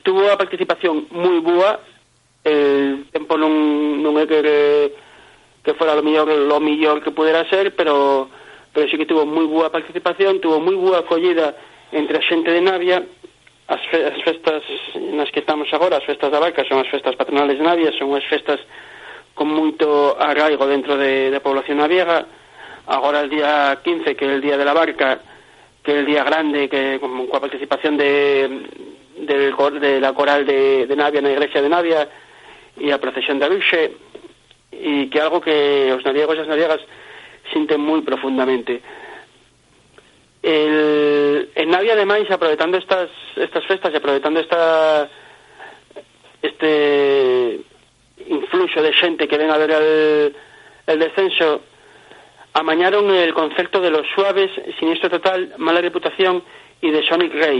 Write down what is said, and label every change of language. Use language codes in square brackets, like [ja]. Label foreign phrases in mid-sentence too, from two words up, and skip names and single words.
[gl] tuvo a participación moi boa. El tempo non é que fora lo mellor que pudera ser, pero sí que tuvo moi boa participación, tuvo moi boa acollida entre a xente de Navia. As festas nas que estamos agora, as festas da Barca, son as festas patronales de Navia, son as festas con moito arraigo dentro da población naviega. Agora el día 15, que é el día de la Barca, que é el día grande, que coa participación de la coral de Navia na iglesia de Navia e a procesión da Virxe, e que é algo que os naviegos e as naviegas sinten moi profundamente. En Navia, ademais, aproveitando estas festas e aproveitando este influxo de xente que ven a ver el descenso, amañaron el concerto de Los Suaves, Siniestro Total, Mala Reputación e de Sonic Race.